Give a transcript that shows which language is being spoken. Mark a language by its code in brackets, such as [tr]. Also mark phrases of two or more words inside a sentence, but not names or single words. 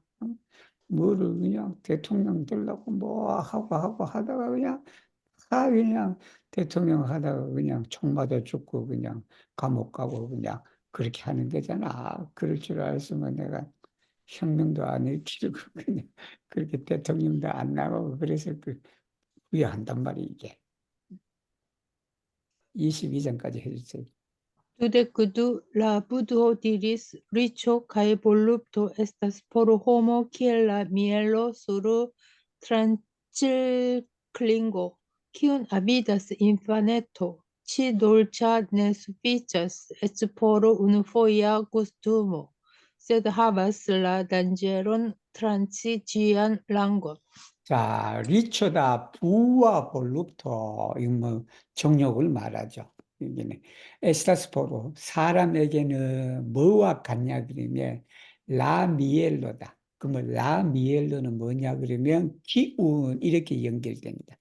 [ko] 뭐를 그냥 대통령 되려고 뭐 하고 하다가 그냥 대통령 하다가 그냥 총 맞아 죽고 그냥 감옥 가고 그냥 그렇게 하는 거잖아. 그럴 줄 알았으면 내가 혁명도 안 일으키고 그냥 그렇게 대통령도 안 나가고 그래서 후회한단 말이야, 이게. 22장까지 해주세요. [eo] Dudekudu la budho diris riĉo kaj volupto estas por homo kiel la mielo sur tranĉilklingo, kiun avidas infaneto. Ĉi dolĉa ne sufiĉas eĉ por unufoja gustumo, sed havas la danĝeron tranĉi ĝian langon. [ko] 자, 리초다 부와 볼루토 이거 뭐 정욕을 말하죠. 이게는 에스타스포로 사람에게는 뭐와 같냐 그러면 라미엘로다. 그러면 라미엘로는 뭐냐 그러면 기운 이렇게 연결됩니다.